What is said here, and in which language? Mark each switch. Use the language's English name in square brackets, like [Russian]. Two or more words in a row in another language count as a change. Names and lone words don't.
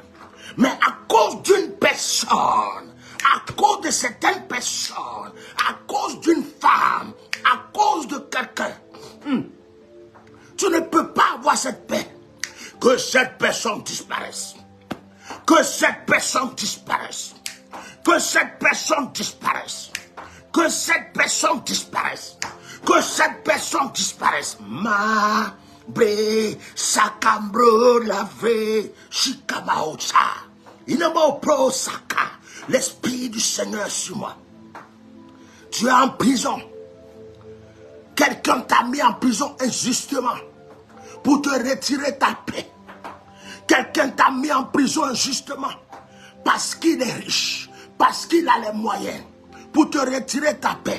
[French] Mais à cause d'une personne, à cause de certaines personnes, à cause d'une femme, à cause de quelqu'un, tu ne peux pas avoir cette paix. Que cette personne disparaisse. Que cette personne disparaisse. Que cette personne disparaisse. Que cette personne disparaisse. Que cette personne disparaisse. Ma bre sakambro lave shikamaocha. Inamo pro saka. L'esprit du Seigneur sur moi. Tu es en prison. Quelqu'un t'a mis en prison injustement pour te retirer ta paix. Quelqu'un t'a mis en prison injustement parce qu'il est riche, parce qu'il a les moyens pour te retirer ta paix.